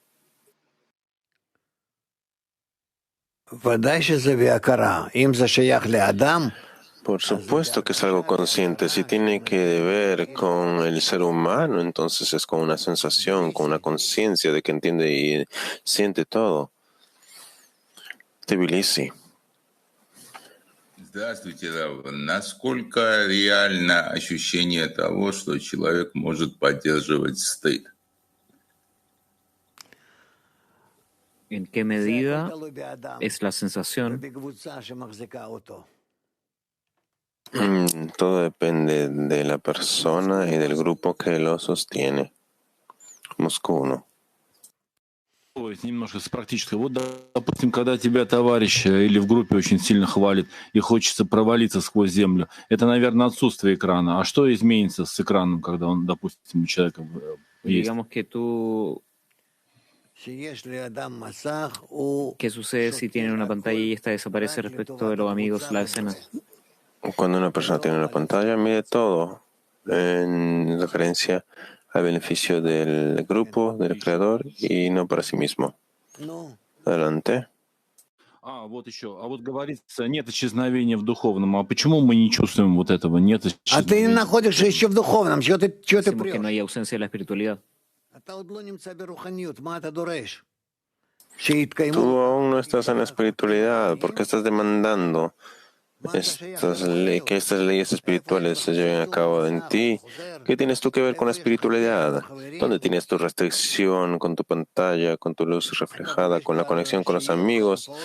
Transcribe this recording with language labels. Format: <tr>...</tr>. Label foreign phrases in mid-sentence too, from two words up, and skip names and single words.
<es>Por supuesto que es algo consciente. Si tiene que ver con el ser humano, entonces es con una sensación, con una conciencia de que entiende y siente todo. Tbilisi.</es> <ru>Здравствуйте, Рав. Насколько реально ощущение того, что человек может поддерживать стыд?</ru> <es>¿En qué medida es la sensación? Todo depende de la persona y del grupo que lo sostiene. Moscú 1.</es> <ru>То есть немножко с практической. Вот, допустим, когда тебя товарищ или в группе очень сильно хвалит и хочется провалиться сквозь землю, это, наверное, отсутствие экрана. А что изменится с экраном, когда он, допустим, у человека есть?</ru> <es>Digamos que tú, ¿qué sucede si tiene una pantalla y esta desaparece respecto de los amigos, la escena? Cuando una persona tiene una pantalla, mide todo en referencia al beneficio del grupo, del creador y no para sí mismo. Adelante.</es> <ru>Вот еще. А вот говорится, нет исчезновения в духовном. А почему мы не чувствуем вот этого? Нет исчезновения. А ты не находишься еще в духовном. Чего ты</ru> <es>Decimos que no hay ausencia de la espiritualidad. Tú aún no estás en la espiritualidad porque estás demandando que estas leyes espirituales se lleven a cabo en ti. ¿Qué tienes tú que ver con la espiritualidad? ¿Dónde tienes tu restricción con tu pantalla, con tu luz reflejada, con la conexión con los amigos?</es>